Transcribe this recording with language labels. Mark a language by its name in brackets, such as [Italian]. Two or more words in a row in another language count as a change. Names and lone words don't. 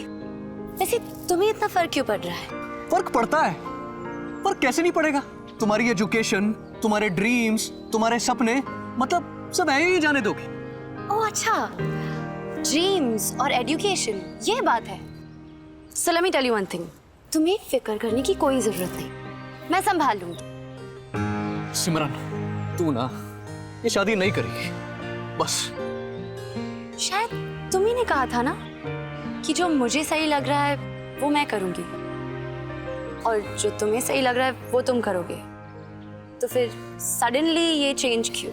[Hindi] वैसे तुम्हें इतना फर्क क्यों पड़ रहा है? फर्क पड़ता है। फर्क कैसे नहीं पड़ेगा? तुम्हारी एजुकेशन, तुम्हारे ड्रीम्स, तुम्हारे सपने, मतलब सब ऐसे ही जाने दोगे। ओह अच्छा, ड्रीम्स और एजुकेशन, ये बात है। [English] So let me tell you one thing, [Hindi] तुम्हें फिक्र करने की कोई जरूरत नहीं, मैं संभाल लूंगी। सिमरन, तू ना ये शादी नहीं करेगी, बस। शायद तुम्ही ने कहा था ना कि जो मुझे सही लग रहा है वो मैं करूंगी और जो तुम्हें सही लग रहा है वो तुम करोगे, तो फिर सडनली ये चेंज क्यों?